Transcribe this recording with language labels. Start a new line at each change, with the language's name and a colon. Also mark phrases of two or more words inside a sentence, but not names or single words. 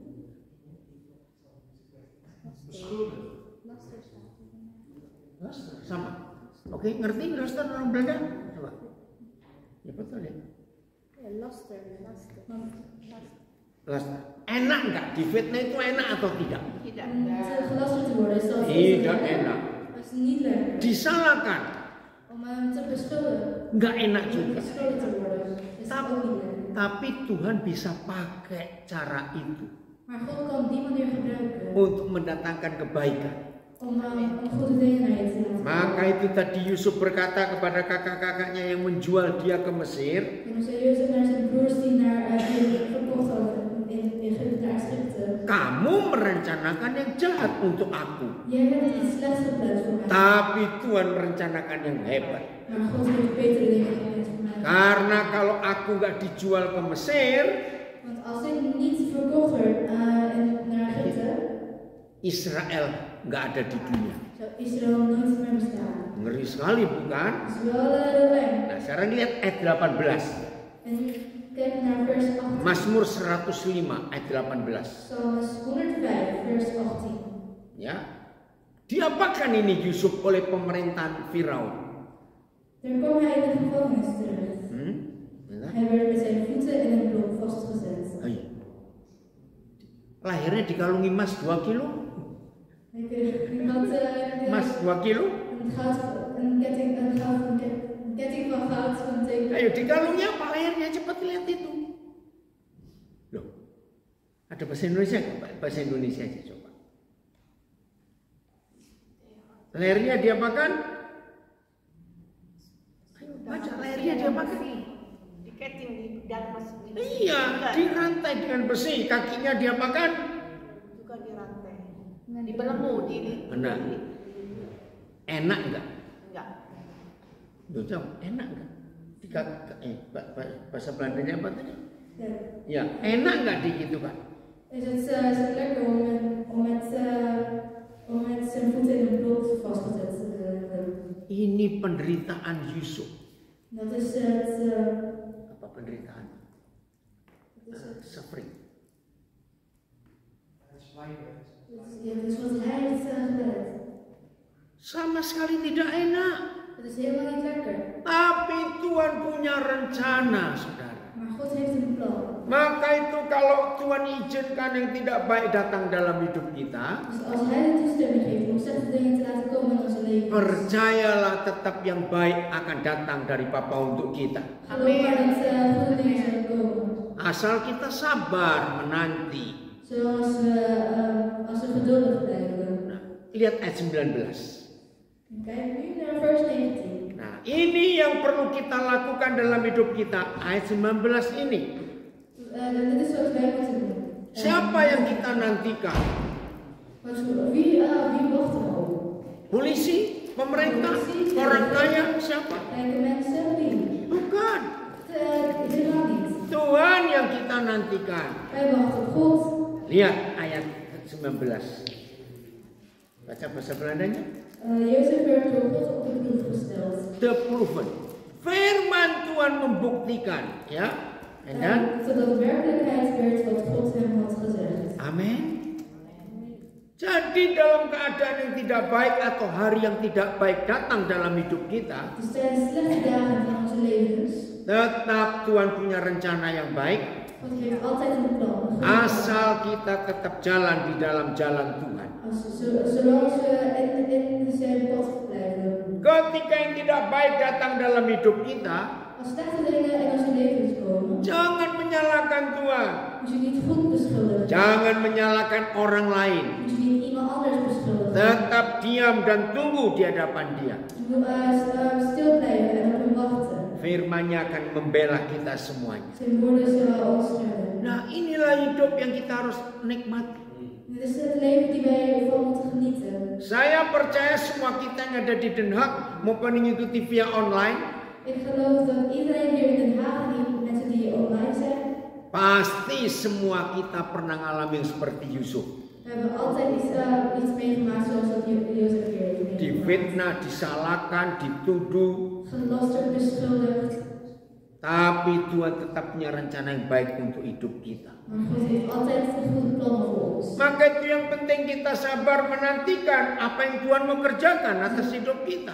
Indonesian: Sama. Oke, ngerti Laster orang Belanda? Coba. Ya betul ya. Laster. Laster. Enak nggak? Difitnah itu enak atau tidak? Tidak.
Dutch: Om gelasterd te worden is dat
Indonesian: Tidak enak.
Dutch: Dat is niet lekker.
Indonesian: Disalahkan.
Dutch: Om hem te beschuldigen.
Indonesian: Nggak enak
Dutch: Om
Indonesian: juga.
Dutch: beschuldigd te worden. Is dat ook niet lekker.
Indonesian: Tapi Tuhan bisa pakai cara itu
Dutch: Maar God kan die manier gebruiken
Indonesian: untuk mendatangkan kebaikan.
Dutch: om goede dingen naar je te laten
Indonesian: Maka itu tadi Yusuf berkata kepada kakak-kakaknya yang menjual dia ke Mesir,
Dutch: En dan zei Jozef naar zijn broers die verkocht hadden in Egypte naar Egypte.
Indonesian: kamu merencanakan yang jahat untuk aku,
Dutch: Jij hebt iets slechts gepland voor mij.
Indonesian: tapi Tuhan merencanakan yang hebat.
Dutch: Maar God heeft betere dingen gepland voor mij.
Indonesian: Karena kalau aku nggak dijual ke Mesir,
Dutch: Want als ik niet verkocht werd naar Egypte,
Indonesian: Israel nggak ada di dunia.
Dutch: zou Israël nooit meer bestaan.
Indonesian: Ngeri sekali bukan?
Dutch: Dat is wel heel eng.
Indonesian: Nah sekarang lihat ayat 18.
Dutch: En kijk naar vers 18.
Indonesian: Mazmur 105 ayat 18.
Dutch: Psalms 105 vers 18.
Indonesian: Ya, diapakan ini Yusuf oleh pemerintahan Firaun?
Dutch: Daar kwam hij in de gevangenis terecht.
Indonesian: Ya.
Dutch: Hij werd met zijn voeten in een blok vastgezet.
Indonesian: Ayo. Lahirnya dikalungi emas 2 kilo.
Dutch: Hij had
Indonesian: Emas 2 kilo.
Dutch: een ketting van goud van een teken.
Indonesian: Ayo dikalungi apa lahirnya, cepat lihat itu. Loh. Ada bahasa Indonesia nggak? Bahasa Indonesia aja coba. Lahirnya diapakan? Ayo baca lahirnya diapakan? Diketing di dalam mesin. Iya, dirantai dengan besi, kakinya diapakan? Juga dirantai. Dibelenggu di. Benar. Enak enggak? Enggak. Loh, jawab, enak enggak? Bahasa Belandanya apa tadi?
Dutch: Ja.
Indonesian: Ya, enak enggak digitukan?
Dutch: Is het lekker om met zijn voeten in een blok vastgezet te worden?
Indonesian: Ini penderitaan Yusuf.
Dutch: Dat is het.
Indonesian: Apa penderitaan?
English: Suffering.
Dutch: Ja, dat is wat hij heeft gedaan.
Indonesian: Sama sekali tidak enak.
Dutch: Het is helemaal niet lekker.
Indonesian: Tapi Tuhan punya rencana, saudara.
Dutch: Maar God heeft een plan.
Indonesian: Maka itu kalau Tuhan izinkan yang tidak baik datang dalam hidup kita,
Dutch: Dus als hij de toestemming geeft om slechte dingen te laten komen in onze leven,
Indonesian: percayalah tetap yang baik akan datang dari Bapa untuk kita.
Dutch: geloof maar dat goede dingen zullen komen.
Indonesian: Asal kita sabar menanti.
Dutch: Zoals als we geduldig blijven.
Indonesian: Nah, lihat ayat 19.
Dutch: Kijk nu naar vers 19.
Indonesian: Nah, ini yang perlu kita lakukan dalam hidup kita. Ayat 19 ini.
Dutch: Dit is wat wij moeten doen.
Indonesian: Siapa yang kita nantikan?
Dutch: Wie wacht er op?
Indonesian: Polisi? Pemerintah? Orang kaya? Siapa?
Dutch: Rijke mensen? Wie?
Indonesian: Bukan.
Dutch: Helemaal niet.
Indonesian: Tuhan yang kita nantikan.
Dutch: Wij wachten op God.
Indonesian: Lihat ayat 19. Baca bahasa Belandanya.
Dutch: Jozef werd door God op de proef gesteld.
English: The proven.
Indonesian: Firman Tuhan membuktikan, ya.
Dutch: Dan Zodat werkelijkheid werd wat God hem had gezegd.
Indonesian: amin. Jadi dalam keadaan yang tidak baik atau hari yang tidak baik datang dalam hidup kita,
Dutch: Dus tijdens slechte dagen van onze levens,
Indonesian: tetap Tuhan punya rencana yang baik.
Dutch: God heeft altijd een plan.
Indonesian: Asal kita tetap jalan di dalam jalan Tuhan.
Dutch: Zolang we in zijn pad blijven.
Indonesian: Ketika yang tidak baik datang dalam hidup kita,
Dutch: Als slechte dingen in onze levens komen,
Indonesian: jangan menyalahkan Tuhan.
Dutch: moet je niet God beschuldigen.
Indonesian: Jangan menyalahkan orang lain.
Dutch: Moet je niet iemand anders beschuldigen.
Indonesian: Tetap diam dan tunggu di hadapan Dia.
Dutch: Je moet stil blijven en op hem wachten.
Indonesian: Firman-Nya akan membela kita semuanya.
Dutch: Zijn woorden zullen ons redden.
Indonesian: Nah, inilah hidup yang kita harus nikmati.
Dutch: Dit is het leven die wij ervan moeten genieten.
Indonesian: Saya percaya semua kita yang ada di Den Haag maupun mengikuti via online,
Dutch: Ik geloof dat iedereen hier in Den Haag en die mensen die online zijn,
Indonesian: pasti semua kita pernah ngalamin seperti Yusuf.
Dutch: we hebben altijd iets meegemaakt zoals dat Jozef hier heeft meegemaakt.
Indonesian: Difitnah, disalahkan, dituduh.
Dutch: Gelasterd, beschuldigd.
Indonesian: Tapi Tuhan tetap punya rencana yang baik untuk hidup kita.
Dutch: Maar God heeft altijd een goede plan voor ons.
Indonesian: Maka itu yang penting, kita sabar menantikan apa yang Tuhan mau kerjakan atas hidup kita.